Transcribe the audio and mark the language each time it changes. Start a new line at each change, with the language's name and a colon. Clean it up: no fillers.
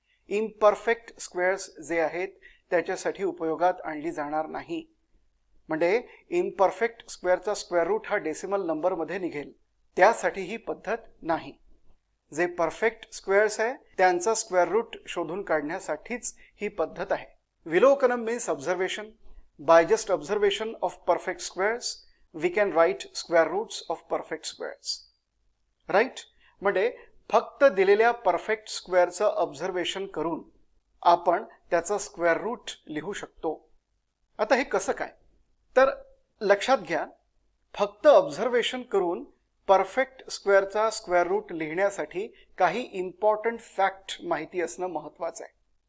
Marathi: Imperfect squares जे आहेत त्याच्यासाठी उपयोगात आणली जाणार नाही. म्हणजे इम्परफेक्ट स्क्वेअरचा स्क्वेअर रूट हा डेसिमल नंबर मध्ये निघेल, त्यासाठी ही पद्धत नाही. जे परफेक्ट स्क्वेअर्स आहे त्यांचा स्क्वेअर रूट शोधून काढण्यासाठीच ही पद्धत आहे.
English: विलोकनम means observation. By just observation of perfect squares we can write square roots of perfect squares.
Marathi: Right, म्हणजे फक्त दिलेल्या परफेक्ट स्क्वेअरचं ऑब्झर्वेशन करून आपण त्याचा स्क्वेअर रूट लिहू शकतो. आता हे कसं काय? तर लक्षात घ्या, फक्त ऑब्झर्वेशन करून परफेक्ट स्क्वेअरचा स्क्वेअर रूट लिहिण्यासाठी काही इम्पॉर्टंट फॅक्ट माहिती असणं महत्त्वाचं आहे.